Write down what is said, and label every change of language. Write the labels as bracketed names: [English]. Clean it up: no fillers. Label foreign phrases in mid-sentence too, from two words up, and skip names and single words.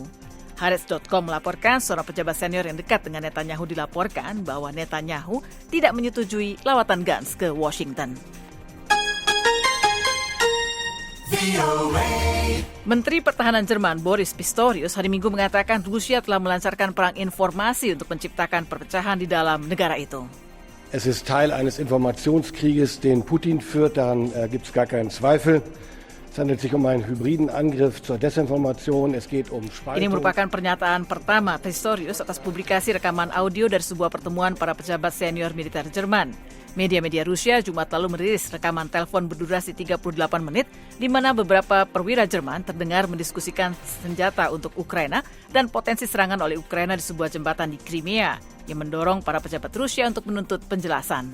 [Indonesian] Haaretz.com melaporkan seorang pejabat senior yang dekat dengan Netanyahu dilaporkan bahwa Netanyahu tidak menyetujui lawatan Gantz ke Washington. Menteri Pertahanan Jerman Boris Pistorius hari Minggu mengatakan Rusia telah melancarkan perang informasi untuk menciptakan perpecahan di dalam negara itu. [German] Es ist Teil eines Informationskrieges, den Putin führt, daran gibt es gar keinen Zweifel. Es handelt sich um einen hybriden Angriff zur Desinformation. Es geht um Spaltung. [Indonesian] Ini merupakan pernyataan pertama Pistorius atas publikasi rekaman audio dari sebuah pertemuan para pejabat senior militer Jerman. Media-media Rusia Jumat lalu merilis rekaman telepon berdurasi 38 menit di mana beberapa perwira Jerman terdengar mendiskusikan senjata untuk Ukraina dan potensi serangan oleh Ukraina di sebuah jembatan di Crimea yang mendorong para pejabat Rusia untuk menuntut penjelasan.